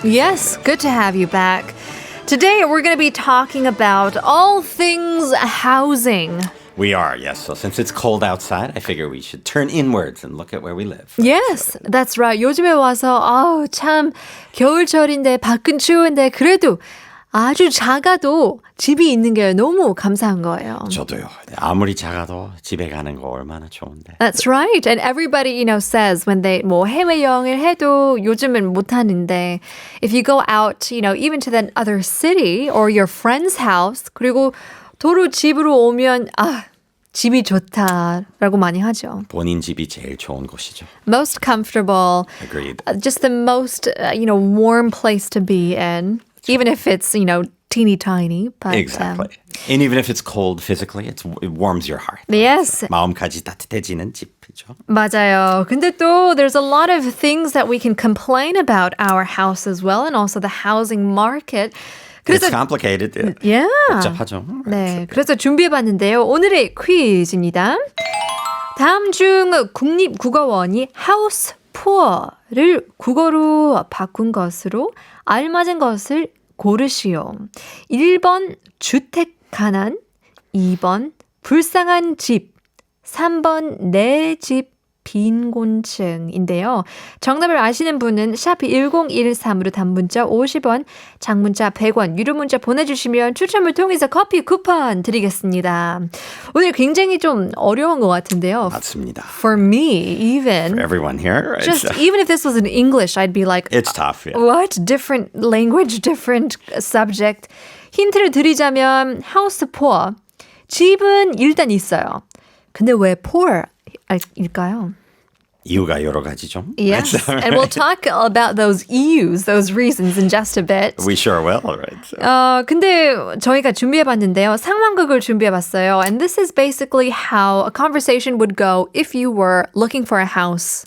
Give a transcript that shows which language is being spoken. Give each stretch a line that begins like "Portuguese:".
English: Yes, good to have you back. Today we're going to be talking about all things housing. We are, yes. So since it's cold outside, I figure we should turn inwards and look at where we live. Yes, that's right.
Korean: 요즘에 와서 참 겨울철인데 밖은 추운데 그래도 아주 작아도 집이 있는 게 너무 감사한 거예요. 저도요. 아무리 작아도 집에 가는 거 얼마나 좋은데.
English: That's right. And everybody, says when they
Korean: 해외 여행을 해도 요즘은 못 하는데
English: if you go out, even to that other city or your friend's house
Korean: 그리고 도로 집으로 오면 집이 좋다라고 많이 하죠. 본인 집이 제일 좋은 곳이죠.
English: Most comfortable. Agreed. Just the most, warm place to be in. Even if it's, teeny tiny. But, Exactly. And even if it's cold physically, it warms your heart. Yes.
Korean: 마음까지 따뜻해지는 집이죠. 맞아요. 근데 또
English: there's a lot of things that we can complain about our house as well and also the housing market. It's complicated. Yeah.
Korean: 복잡하죠. 네, 그래서 준비해봤는데요. 오늘의 퀴즈입니다. 다음 중 국립국어원이 house poor를 국어로 바꾼 것으로 알맞은 것을 고르시오. 1번 주택 가난, 2번 불쌍한 집, 3번 내 집 빈곤층인데요. 정답을 아시는 분은 샵 1013으로 단문자 50원, 장문자 100원, 유료 문자 보내주시면 추첨을 통해서 커피 쿠폰 드리겠습니다. 오늘 굉장히 좀 어려운 것 같은데요. 맞습니다.
English: For me, even. For everyone here. Just even if this was in English, I'd be like, It's tough. Yeah. what? Different language, different subject.
Korean: 힌트를 드리자면
English: house poor.
Korean: 집은 일단 있어요. 근데 왜 poor? 일까요? 이유가 여러 가지죠.
English: Yes, and we'll talk about those EUs, those reasons in just a bit. We sure will, right? So.
Korean: 근데 저희가 준비해봤는데요. 상황극을 준비해봤어요.
English: And this is basically how a conversation would go if you were looking for a house.